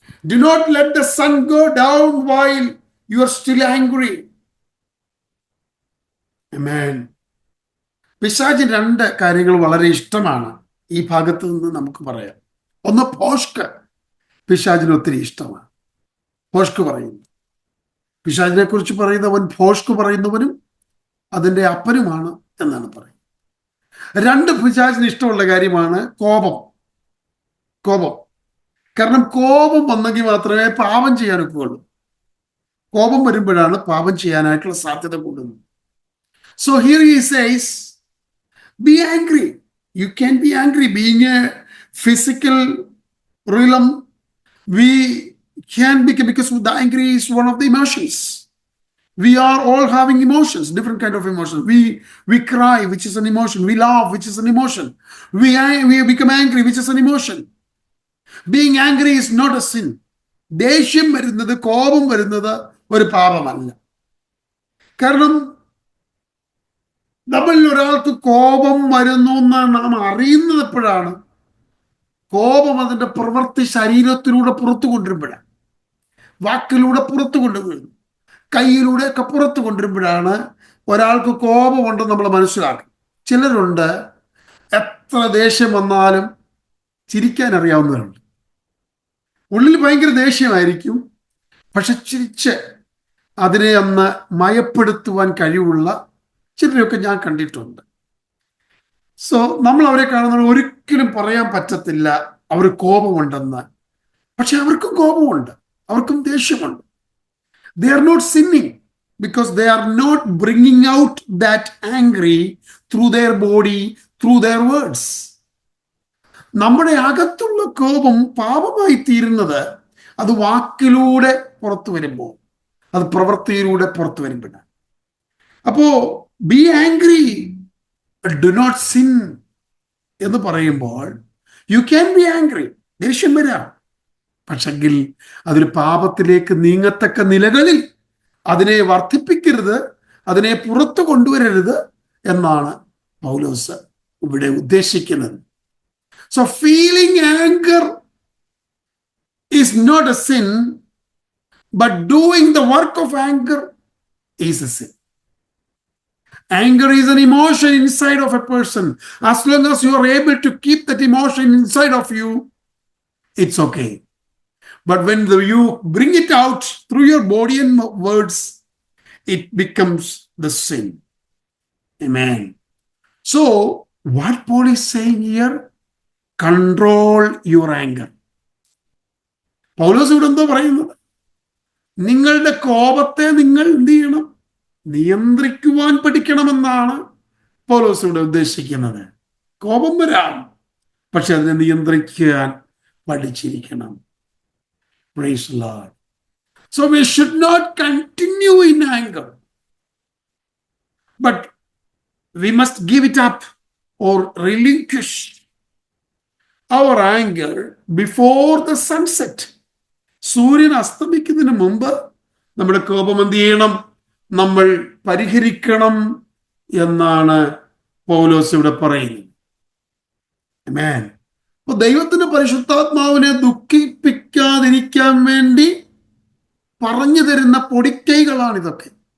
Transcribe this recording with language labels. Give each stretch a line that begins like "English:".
English: Do not let the sun go down while you are still angry. Amen.
Malayalam: പിശാചിന് 2 കാര്യങ്ങൾ വളരെ ഇഷ്ടമാണ് ഈ ഭാഗത്ത് നിന്ന് നമുക്ക് പറയാം. ഒന്ന്, ഭോഷ്ക്. പിശാചിന് ഒത്തിരി ഇഷ്ടമാണ്. ഭോഷ്ക് പറയുന്നു. പിശാചിനെ കുറിച്ച് പറയുന്നവൻ ഭോഷ്ക് പറയുന്നവനും അതിൻ്റെ അപ്പനുമാണ് എന്നാണ് പറയുന്നത്. 2, പിശാചിന് ഇഷ്ടമുള്ള കാര്യമാണ് കോപം. കാരണം കോപം വന്നെങ്കിൽ മാത്രമേ പാപം ചെയ്യാനൊക്കെയുള്ളൂ. കോപം വരുമ്പോഴാണ് പാപം ചെയ്യാനായിട്ടുള്ള സാധ്യത കൂടുന്നത്.
English: So here he says, be angry. You can be angry. Being a physical realm, we can become, because the angry is one of the emotions. We are all having emotions, different kind of emotions. We cry, which is an emotion. We laugh, which is an emotion. We become angry, which is an emotion. Being angry is not a sin.
Malayalam: ദേഷ്യം വരുന്നത്, കോപം വരുന്നത് ഒരു പാപമല്ല. കാരണം നമ്മളിൽ ഒരാൾക്ക് കോപം വരുന്നു എന്നാണ് നാം അറിയുന്നത് എപ്പോഴാണ്? കോപം അതിന്റെ പ്രവൃത്തി ശരീരത്തിലൂടെ പുറത്തു കൊണ്ടുവരുമ്പോഴാണ്, വാക്കിലൂടെ പുറത്തു കൊണ്ടുവരുന്നു, കയ്യിലൂടെ ഒക്കെ പുറത്തു കൊണ്ടുവരുമ്പോഴാണ് ഒരാൾക്ക് കോപമുണ്ടെന്ന് നമ്മൾ മനസ്സിലാക്കും. ചിലരുണ്ട് എത്ര ദേഷ്യം വന്നാലും ചിരിക്കാൻ അറിയാവുന്നവരുണ്ട്. ഉള്ളിൽ ഭയങ്കര ദേഷ്യമായിരിക്കും, പക്ഷെ ചിരിച്ച് അതിനെ ഒന്ന് മയപ്പെടുത്തുവാൻ കഴിവുള്ള ചിലരെയൊക്കെ ഞാൻ കണ്ടിട്ടുണ്ട്. സോ നമ്മൾ അവരെ കാണുന്നത് ഒരിക്കലും പറയാൻ പറ്റത്തില്ല അവർ കോപമുണ്ടെന്ന്. പക്ഷെ അവർക്കും കോപമുണ്ട്, അവർക്കും ദേഷ്യമുണ്ട്.
English: They are not sinning because they are not bringing out that angry through their body, through their words.
Malayalam: നമ്മുടെ അകത്തുള്ള കോപം പാപമായി തീരുന്നത് അത് വാക്കിലൂടെ പുറത്തു വരുമ്പോൾ, അത് പ്രവൃത്തിയിലൂടെ പുറത്തു വരുമ്പോഴാണ്. അപ്പോ
English: be angry do not sin
Malayalam: എന്ന് പറയുമ്പോൾ
English: you can be angry,
Malayalam: ദേഷ്യം വരാം, പക്ഷെങ്കിൽ അതൊരു പാപത്തിലേക്ക് നീങ്ങത്തക്ക നിലകളിൽ അതിനെ വർദ്ധിപ്പിക്കരുത്, അതിനെ പുറത്തു കൊണ്ടുവരരുത് എന്നാണ് പൗലോസ് ഇവിടെ ഉദ്ദേശിക്കുന്നത്.
English: So feeling anger is not a sin, but doing the work of anger is a sin. Anger is an emotion inside of a person. As long as you are able to keep that emotion inside of you, it's okay. But when you bring it out through your body and words, it becomes the sin. Amen. So what Paul is saying here, control your anger.
Malayalam: പൗലോസ് ഇവിടെ എന്താ പറയുന്നത്? നിങ്ങളുടെ കോപത്തെ നിങ്ങൾ എന്ത് ചെയ്യണം? നിയന്ത്രിക്കുവാൻ പഠിക്കണമെന്നാണ് പൗലോസ് ഇവിടെ ഉദ്ദേശിക്കുന്നത്. കോപം വരാം, പക്ഷെ അതിനെ നിയന്ത്രിക്കാൻ പഠിച്ചിരിക്കണം.
English: Praise the Lord. So we should not continue in anger, but we must give it up or relinquish our anger before the sunset.
Malayalam: സൂര്യൻ അസ്തമിക്കുന്നതിന് മുമ്പ് നമ്മുടെ കോപം എന്ത് ചെയ്യണം? നമ്മൾ പരിഹരിക്കണം എന്നാണ് പൗലോസ് ഇവിടെ പറയുന്നത്. ആമേൻ. അപ്പൊ ദൈവത്തിന്റെ പരിശുദ്ധാത്മാവിനെ ദുഃഖിപ്പിക്കാതിരിക്കാൻ വേണ്ടി പറഞ്ഞു തരുന്ന പൊടിക്കൈകളാണ് ഇതൊക്കെ.